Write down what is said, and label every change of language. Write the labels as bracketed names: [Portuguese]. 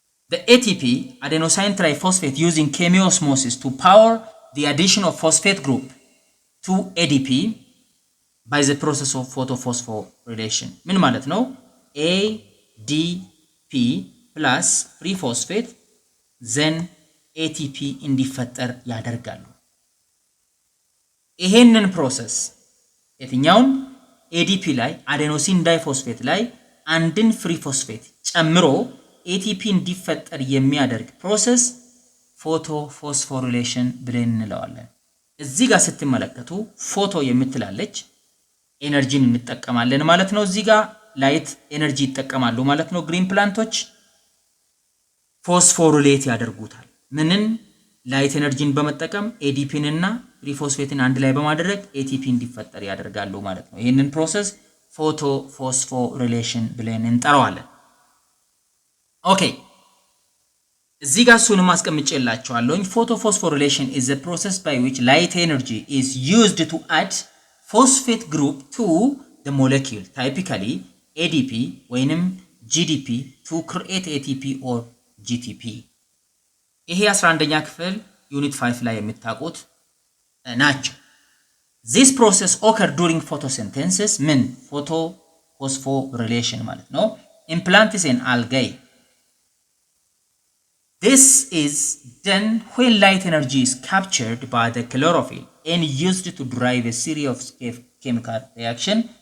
[English] the ATP, adenosine triphosphate, using chemiosmosis to power the addition of phosphate group to ADP by the process of photophosphorylation. [Amharic] ምን ማለት ነው? [English] ADP plus free phosphate then ATP [Amharic] እንዲፈጠር ያደርጋሉ። ይሄንን ፕሮሰስ የትኛውን ADP ላይ አዴኖሲን ዳይፎስፌት ላይ አንድን ፍሪ ፎስፌት ጨምሮ ATP እንዲፈጠር የሚያደርግ ፕሮሰስ ፎቶፎስፎሪሌሽን ብለን እንለዋለን። እዚህ ጋር ስትመለከቱ ፎቶ የምትላለች ኤነርጂን እንጠቀማለን ማለት ነው። እዚህ ጋር ላይት ኤነርጂ ይጠቀማሉ ማለት ነው። ግሪን ፕላንቶች ፎስፎሪሌት ያደርጉታል። ምንን? ላይት ኤነርጂን በመጠቀም ADPን እና ፍሪ ፎስፌትን አንድ ላይ በማድረግ ATP እንዲፈጠር ያደርጋሉ ማለት ነው። ይሄንን ፕሮሰስ ፎቶፎስፎሪሌሽን ብለን እንጠራዋለን። ኦኬ እዚህ ጋር ሱን ማስቀምጬላችኋለሁ። [English] Photophosphorylation is a process by which light energy is used to add phosphate group to the molecule, typically ADP [Amharic] ወይንም [English] GDP, to create ATP or GTP. [Amharic] ይሄ 11ኛ ክፍል ዩኒት 5 ላይ የምታውቁት ናቸው። [English] This process occurs during photosynthesis, [Amharic] ምን [English] photophosphorylation [Amharic] ማለት ነው, [English] in plants and algae. This is done when light energy is captured by the chlorophyll and used to drive a series of chemical reaction.